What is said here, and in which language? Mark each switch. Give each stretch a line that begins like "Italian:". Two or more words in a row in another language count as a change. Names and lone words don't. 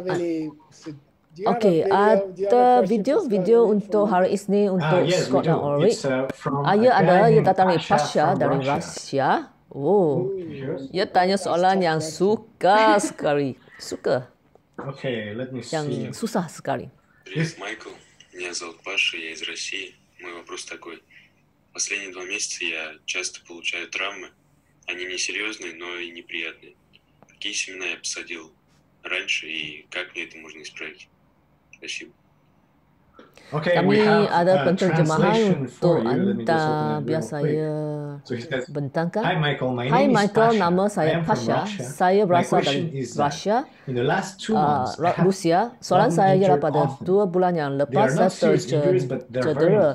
Malay: Okey, ada video untuk hari Isnin untuk Scott dan Ulrich. Ia datang dari Pasha dari Rusia. Oh, ia tanya soalan yang suka sekali. Suka. Yang susah sekali.
Russian: Привет, Майкл. Меня зовут Паша, я из России. Мой вопрос такой. Последние 2 месяца я часто получаю травмы. Они несерьезные, но и неприятные. Какие семена я посадил раньше и как мне это можно исправить? Спасибо.
Malay: Kami ada penterjemahan untuk anda. Biar saya bentangkan. Hai Michael, nama saya Pasha. Saya berasal dari Rusia. Soalan saya ialah pada 2 bulan yang lepas saya tercedera.